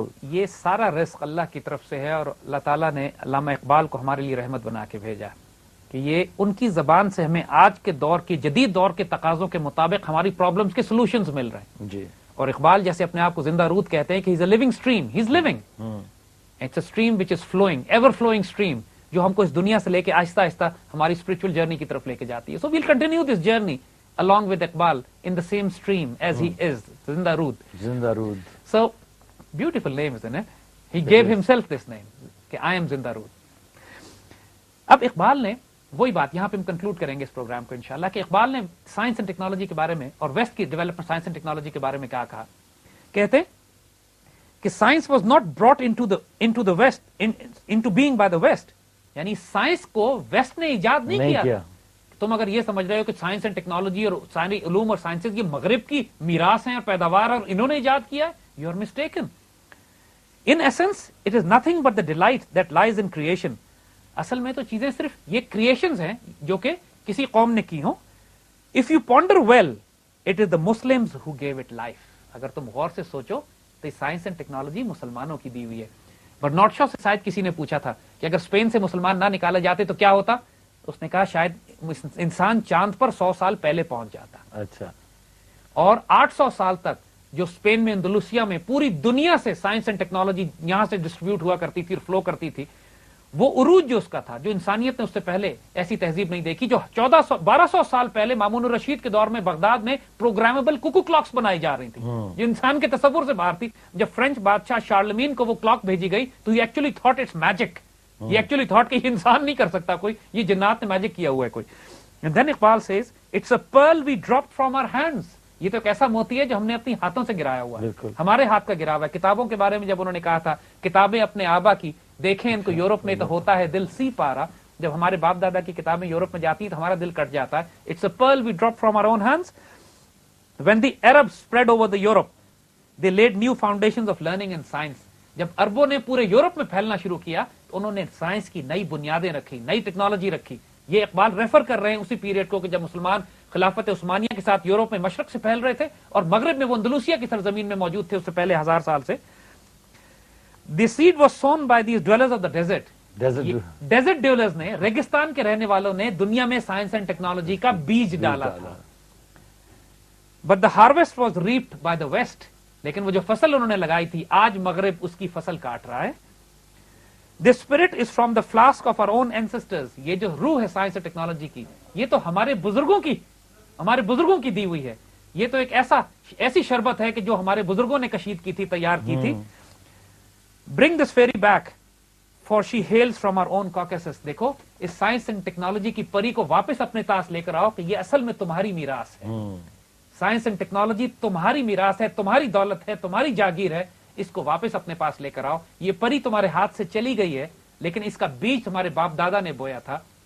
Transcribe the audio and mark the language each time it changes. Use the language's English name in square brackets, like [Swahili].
[Urdu] یہ سارا رزق اللہ کی طرف سے ہے, اور اللہ تعالیٰ نے علامہ اقبال کو ہمارے لیے رحمت بنا کے بھیجا کہ یہ ان کی زبان سے ہمیں آج کے دور کی جدید دور کے تقاضوں کے مطابق ہماری پرابلمز کے سولوشنز مل رہے ہیں. جی, اور اقبال جیسے اپنے آپ کو زندہ رود کہتے ہیں کہ [English] he's a living stream, he's living. It's a stream which is flowing, ever flowing stream, [Urdu] جو ہم کو اس دنیا سے لے کے آہستہ آہستہ ہماری [English] spiritual journey [Urdu] کی طرف لے کے جاتی ہے. [English] So we'll continue this journey along with Iqbal in the same stream as he is, Zinda Rood. Zinda Rood. So beautiful name, isn't it? He gave himself this name [Urdu] کہ [English] I am Zinda Rood. [Urdu] اب اقبال نے وہی بات یہاں پہ ہم conclude کریں گے اس پروگرام کو انشاءاللہ, کہ اقبال نے سائنس اینڈ ٹیکنالوجی کے بارے میں اور ویسٹ کی ڈیولپمنٹ سائنس اینڈ ٹیکنالوجی کے بارے میں کیا کہا. [English] کہتے کہ science was not brought into the West into being by the West, [Urdu] یعنی سائنس کو ویسٹ نے ایجاد نہیں کیا. تم اگر یہ سمجھ رہے ہو کہ سائنس اینڈ ٹیکنالوجی اور ساری علوم اور سائنسز یہ مغرب کی میراث ہیں اور پیداوار اور انہوں نے ایجاد کیا ہے, [English] You are mistaken. In essence it is nothing but the delight that lies in creation. [Urdu] اصل میں تو چیزیں صرف یہ کریشنز ہیں جو کہ کسی قوم نے کی ہوں. [English] If you ponder well it is the Muslims who gave it life. [Urdu] اگر تم غور سے سوچو تو سائنس اینڈ ٹیکنالوجی مسلمانوں کی دی ہوئی ہے. برنارڈ شاء سے شاید کسی نے پوچھا تھا کہ اگر اسپین سے مسلمان نہ نکالے جاتے تو کیا ہوتا, اس نے کہا شاید انسان چاند پر 100 سال پہلے پہنچ جاتا. اچھا, اور 800 سال تک جو اسپین میں اندلوسیا میں پوری دنیا سے سائنس اینڈ ٹیکنالوجی یہاں سے ڈسٹریبیوٹ ہوا کرتی تھی اور فلو کرتی تھی, وہ عروج جو اس کا تھا, جو انسانیت نے اس سے پہلے ایسی تہذیب نہیں دیکھی. جو 1200 سال پہلے مامون الرشید کے دور میں بغداد میں پروگرامبل کوکو کلاکس بنائی جا رہی تھی جو انسان کے تصور سے باہر تھی. جب فرینچ بادشاہ شارلمین کو وہ کلاک بھیجی گئی تو [English] He actually thought it's magic. [Urdu] یہ [English] actually thought [Urdu] کہ یہ انسان نہیں کر سکتا کوئی, یہ جنات نے میجک کیا ہوا ہے کوئی. [English] Then Iqbal says it's a pearl we dropped from our hands. [Urdu] یہ تو ایک ایسا موتی ہے جو ہم نے اپنی ہاتھوں سے گرایا ہوا ہے, ہمارے ہاتھ کا گرا ہوا ہے. کتابوں کے بارے میں جب انہوں نے کہا تھا کتابیں اپنے آبا کی دیکھیں ان کو یورپ میں تو ہوتا ہے دل سی پارا. جب ہمارے باپ دادا کی کتابیں یورپ میں جاتی ہیں تو ہمارا دل کٹ جاتا ہے. [English] It's a pearl we drop from our own hands. When the Arabs spread over the Europe they laid new foundations of learning and science. [Urdu] جب عربوں نے پورے یورپ میں پھیلنا شروع کیا تو انہوں نے سائنس کی نئی بنیادیں رکھی, نئی ٹیکنالوجی رکھی. یہ اقبال ریفر کر رہے ہیں اسی پیریڈ کو کہ جب مسلمان خلافت عثمانیہ کے ساتھ یورپ میں مشرق سے پھیل رہے تھے اور مغرب میں وہ اندلوسیا کی سرزمین میں موجود تھے اس سے پہلے 1000 سال سے. [English] The seed was sown by these dwellers of the desert. Desert dwellers [Urdu] نے, ریگستان کے رہنے والوں نے دنیا میں سائنس اینڈ ٹیکنالوجی کا بیج ڈالا تھا. [English] But the harvest was reaped by the west. [Urdu] لیکن وہ جو فصل انہوں نے لگائی تھی آج مغرب اس کی فصل کاٹ رہا ہے. [English] This spirit is from the flask of our own ancestors. [Urdu] یہ جو روح ہے سائنس اور ٹیکنالوجی کی, یہ تو ہمارے بزرگوں کی دی ہوئی ہے. یہ تو ایک ایسی شربت ہے کہ جو ہمارے بزرگوں نے کشید کی تھی, تیار کی تھی. [English] Bring this fairy back, for she hails from our own Caucasus. [Urdu] دیکھو اس سائنس اینڈ ٹیکنالوجی کی پری کو واپس اپنے پاس لے کر آؤ کہ یہ اصل میں تمہاری میراث ہے. سائنس اینڈ ٹیکنالوجی تمہاری میراث ہے, تمہاری دولت ہے, تمہاری جاگیر ہے. اس کو واپس اپنے پاس لے کر آؤ. یہ پری تمہارے ہاتھ سے چلی گئی ہے لیکن اس کا بیج تمہارے باپ دادا نے بویا تھا.